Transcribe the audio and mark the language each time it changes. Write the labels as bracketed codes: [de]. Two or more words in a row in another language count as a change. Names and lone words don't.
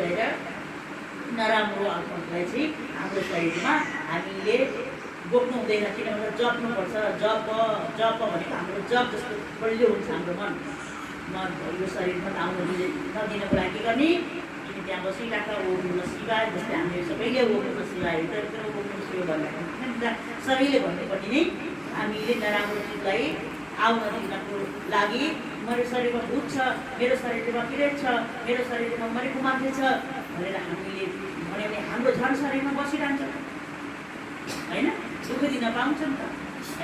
[ne] त्यसो भएर नराम्रो आत्मालाई चाहिँ हाम्रो शरीरमा हामीले बोक्नु हुँदैन, किनभने जप्नुपर्छ। जप भनेको हाम्रो जप जस्तो बलियो हुन्छ हाम्रो मन यो शरीरमा आउनु नदिनको लागि गर्ने। अनि त्यहाँ बसिरहेका [sa] ओम नमः शिवाय, [ne] जस्तै हामीले सबैले [sa] ओम नमः शिवाय ओम नमः शिवाय [ne] भन्दाखेरि सबैले भन्नुपर्ने नै हामीले नराम्रो चिजलाई आउन दिनको लागि। मेरो शरीरमा भूत छ, मेरो शरीरमा किरेट छ, मेरो शरीरमा मरेको मान्छे छ भनेर हामीले भन्यो भने हाम्रो झन् शरीरमा बसिरहन्छ होइन, दुःख दिन पाउँछ नि त है।